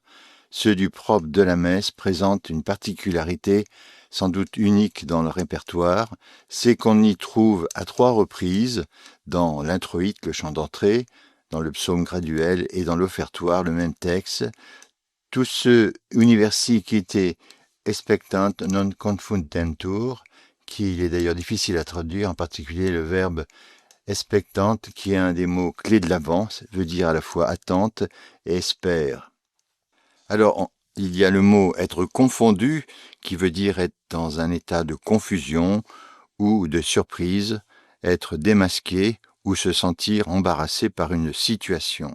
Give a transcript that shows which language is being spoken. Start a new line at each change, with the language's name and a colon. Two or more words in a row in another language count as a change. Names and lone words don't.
French: Ceux du propre de la messe présentent une particularité sans doute unique dans le répertoire, c'est qu'on y trouve à 3 reprises, dans l'introïte, le chant d'entrée, dans le psaume graduel et dans l'offertoire, le même texte, tous ceux
Latin: universi quite expectant non confundentur,
French: qui est d'ailleurs difficile à traduire, en particulier le verbe expectant, qui est un des mots clés de l'Avent, veut dire à la fois attente et espère. Alors, il y a le mot être confondu, qui veut dire être dans un état de confusion ou de surprise, être démasqué ou se sentir embarrassé par une situation.